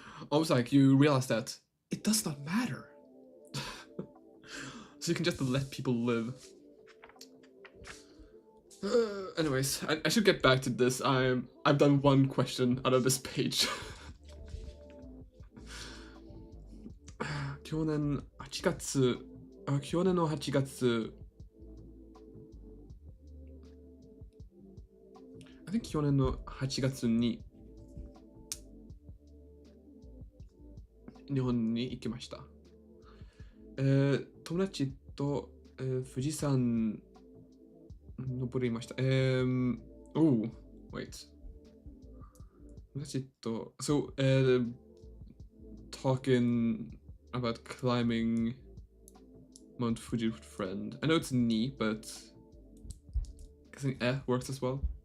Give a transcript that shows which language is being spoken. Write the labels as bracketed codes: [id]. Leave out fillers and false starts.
[en] Almost like you realize that it does not matter. So you can just let people live. Anyways, I should get back to this. I've done one question out of this page. [ja] 去年8月、去年の8月、 [en] I think [ja] 去年の8月に日本に行きました。友達と、富士山登りました。 [en] Oh, wait. [ja] 友達と、 [en] So, talking about climbing Mount Fuji with friend. I know it's ni, but I think works as well.